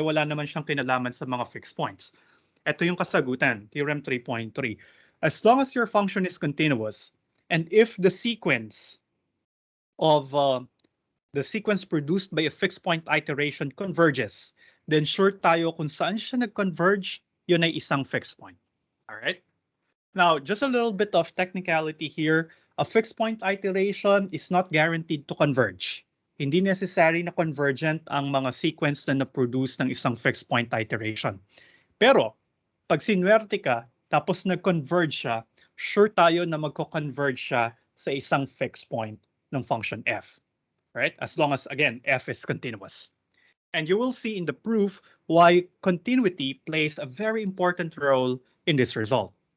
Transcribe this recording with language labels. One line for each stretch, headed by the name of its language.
Filipino: Wala naman siyang kinalaman sa mga fixed points. Ito yung kasagutan, Theorem 3.3.
English: As long as your function is continuous, and if the sequence of the sequence produced by a fixed point iteration converges, then
Filipino: sure tayo kung saan siya nag-converge, yun ay isang fixed point.
English: All right? Now, just a little bit of technicality here. A fixed point iteration is not guaranteed to converge.
Filipino: Hindi necessary na convergent ang mga sequence na na-produce ng isang fixed point iteration. Pero, pag sinwerte ka, tapos nag-converge siya, sure tayo na magko-converge siya sa isang fixed point ng function f.
English: Right? As long as, again, f is continuous. And you will see in the proof why continuity plays a very important role in this result.